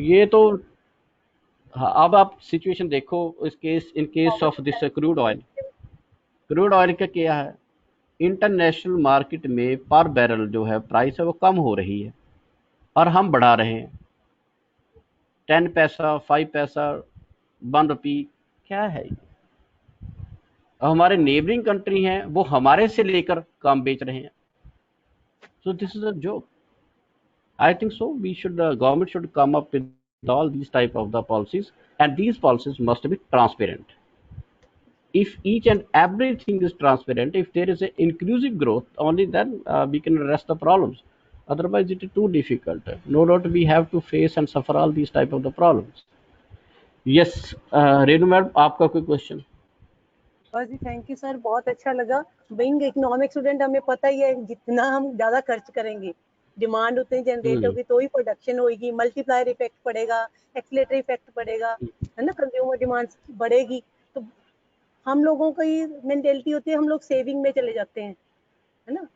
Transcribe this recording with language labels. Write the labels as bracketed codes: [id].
[hi] ये तो हाँ, अब आप सिचुएशन देखो [en] in case of this [hi] crude oil का क्या है, इंटरनेशनल मार्केट में पर बैरल जो है प्राइस है वो कम हो रही है, और हम बढ़ा रहे हैं 10 पैसा, 5 पैसा, 1 रुपी, क्या है ये? हमारे नेबरिंग कंट्री हैं वो हमारे से लेकर काम बेच रहे हैं। [en] So this is a joke. I think so. Government should come up with all these type of the policies, and these policies must be transparent. If each and everything is transparent, if there is an inclusive growth, only then we can address the problems. Otherwise, it is too difficult. No doubt we have to face and suffer all these type of the problems. Yes, Renu madam, [hi] आपका कोई [en] question? [hi] बस जी, thank you sir, बहुत अच्छा लगा। Being economic student हमें पता ही है जितना हम ज्यादा खर्च करेंगे, डिमांड उतनी जनरेट होगी तो ही प्रोडक्शन होगी, मल्टीप्लायर इफेक्ट पड़ेगा, एक्सीलरेटरी इफेक्ट पड़ेगा, है ना, कंज्यूमर डिमांड बढ़ेगी। तो हम लोगों की मेंटेलिटी होती है, हम लोग सेविंग में चले जाते हैं, है ना।